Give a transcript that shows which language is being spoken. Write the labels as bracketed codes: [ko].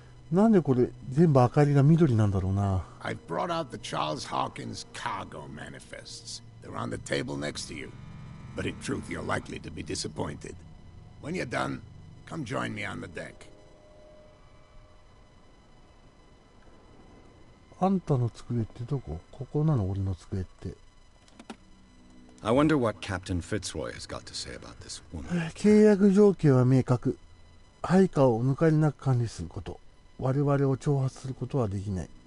[ja] なんでこれ全部明かりが緑なんだろうな。 [en] I've brought out the Charles Hawkins cargo manifests. They're on the table next to you. But in truth, you're likely to be disappointed. When you're done, come join me on the deck. [ja] あんたの机ってどこ？ここなの？俺の机って。 [en] I wonder what Captain Fitzroy has got to say about this woman. [ja] 契約条件は明確。配下を抜かりなく管理すること。我々を挑発することはできない。